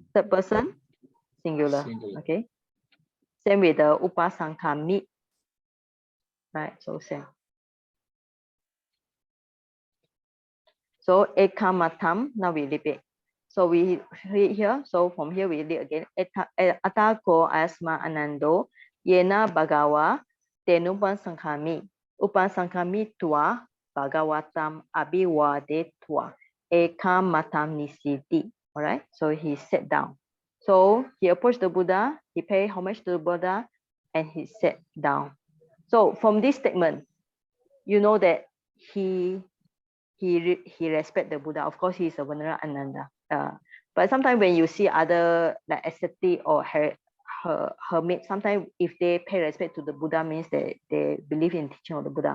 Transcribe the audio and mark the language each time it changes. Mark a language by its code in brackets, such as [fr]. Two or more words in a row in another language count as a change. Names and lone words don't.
[en] Third person. Singular. Okay. Same with the upasankami. Right. So same. So ekamatam, now we repeat. So we read here. So from here we read again. [pi] Atako asma anando yena bagawa tenupan sangkami upasankami tua bhagavatam abiwade tua ekamatam nisidi. [en] All right. So he sat down. So he approached the Buddha. He paid homage to the Buddha, and he sat down. So from this statement, you know that he respect the Buddha. Of course, he is a Venerable Ananda. But sometimes when you see other like ascetic or hermit, sometimes if they pay respect to the Buddha, means that they believe in teaching of the Buddha.